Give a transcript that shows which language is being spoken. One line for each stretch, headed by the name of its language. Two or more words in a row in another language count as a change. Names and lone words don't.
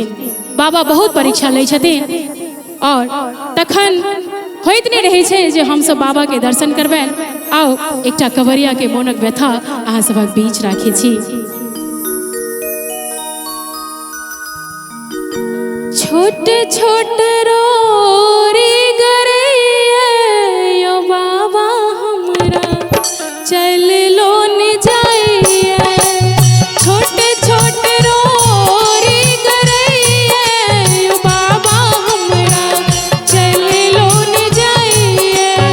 Maithili: बाबा बहुत परीक्षा लै छथिन, और तखन होइत नहि रहै छै जे हमसब बाबा के दर्शन करबनि। आओ एकटा कवरिया के मोनक व्यथा अहाँ सभक बीच राखै छी। छोट छोट रोरी गरैया यो बाबा हमरा चल लो न जाइए। छोट छोट रोरी गरैया यो बाबा हमरा चल लो न जाइए।